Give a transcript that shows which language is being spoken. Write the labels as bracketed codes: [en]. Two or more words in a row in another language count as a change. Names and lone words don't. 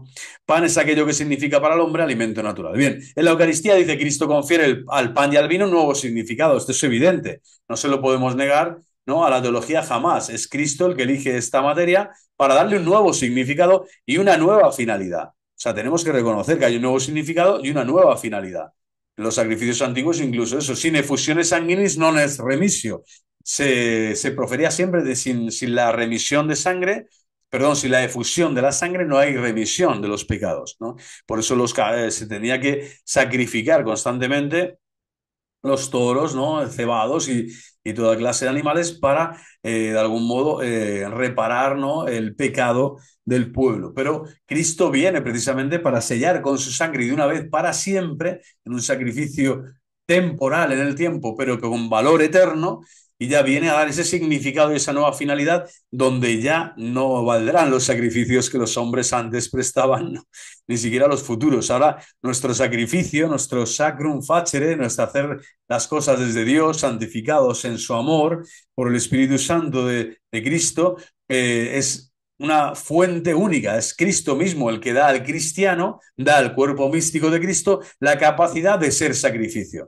[es] Pan es aquello que significa para el hombre alimento natural. Bien, en la Eucaristía dice Cristo confiere al pan y al vino un nuevo significado. Esto es evidente, no se lo podemos negar, ¿no? A la teología jamás. Es Cristo el que elige esta materia para darle un nuevo significado y una nueva finalidad. O sea, tenemos que reconocer que hay un nuevo significado y una nueva finalidad. En los sacrificios antiguos incluso eso, sin [la] efusiones sanguinis non es remisio. [es] Se profería siempre sin la remisión de sangre, perdón, sin la efusión de la sangre no hay remisión de los pecados, ¿no? Por eso se tenía que sacrificar constantemente los toros, ¿no? Cebados y toda clase de animales para, de algún modo, reparar, ¿no? El pecado del pueblo. Pero Cristo viene precisamente para sellar con su sangre y de una vez para siempre, en un sacrificio temporal en el tiempo, pero con valor eterno, y ya viene a dar ese significado y esa nueva finalidad donde ya no valdrán los sacrificios que los hombres antes prestaban, ¿no? Ni siquiera los futuros. Ahora nuestro sacrificio, nuestro [la] sacrum facere, [es] nuestro hacer las cosas desde Dios, santificados en su amor por el Espíritu Santo de Cristo, es una fuente única, es Cristo mismo el que da al cristiano, da al cuerpo místico de Cristo la capacidad de ser sacrificio.